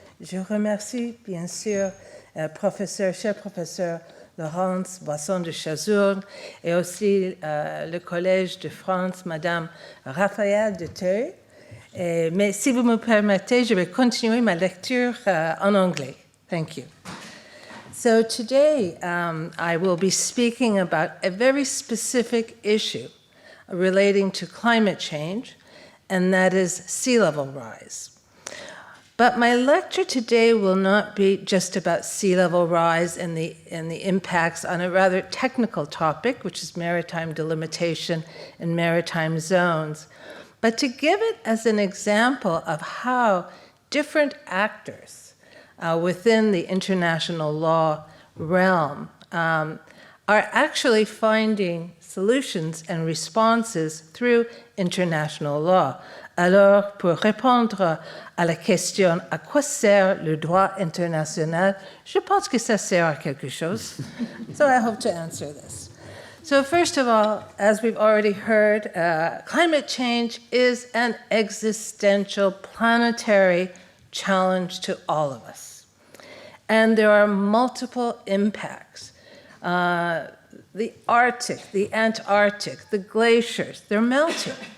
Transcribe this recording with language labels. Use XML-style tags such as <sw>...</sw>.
<fr>Je remercie bien sûr cher professeur Laurence Boisson de Chazournes et aussi le Collège de France, Madame Raphaël de Teuil. Mais si vous me permettez, je vais continuer ma lecture en anglais.</fr> <en>Thank you. So today I will be speaking about a very specific issue relating to climate change, and that is sea level rise. But my lecture today will not be just about sea level rise and the impacts on a rather technical topic, which is maritime delimitation and maritime zones, but to give it as an example of how different actors within the international law realm are actually finding solutions and responses through international law.</en> <fr>Alors, pour répondre à la question « À quoi sert le droit international ?», je pense que ça sert à quelque chose.</fr> <en>So I hope to answer this. So first of all, as we've already heard, climate change is an existential planetary challenge to all of us. And there are multiple impacts. The Arctic, the Antarctic, the glaciers, they're melting.</en>